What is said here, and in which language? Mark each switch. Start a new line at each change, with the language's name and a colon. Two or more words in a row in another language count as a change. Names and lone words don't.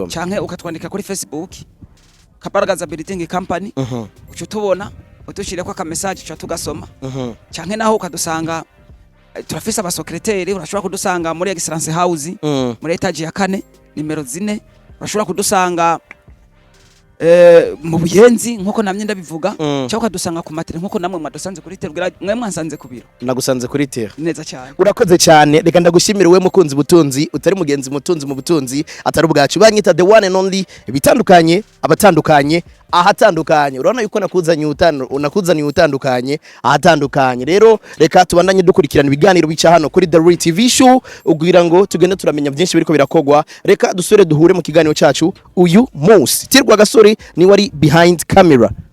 Rundi: canke ukatwandika kuri Facebook Kabaragaza Building Company ucutubona utushireko aka message cyo tugasoma canke naho ukadusanga turafise abasokreteri urashobora kudusanga muri Excellence House muri etage ya 4 nimero 4 urashobora kudusanga mu Buyenzi nkuko namye ndabivuga cyangwa ukadusanga ku materi nkuko namwe mwadusanze kuri terubwira mwe mwansanze ku biro nagusanze kuri ter neza cyane urakoze cyane reka ndagushimira we mukunzi butunzi utari mugenzi mutunzi mu butunzi atari ubwacu banyita
English: the one and only
Rundi: bitandukanye abatandukanye ahatandukanye urabona yuko nakuzaniye utandukanye ahatandukanye rero reka tubandanye dukurikirana ibiganiro bica hano kuri The Real TV Show ugira ngo tugende turamenya byinshi biriko birakogwa reka dusure duhure mu kiganiro cyacu uyu munsi tirwa gasore ni wari
English: behind camera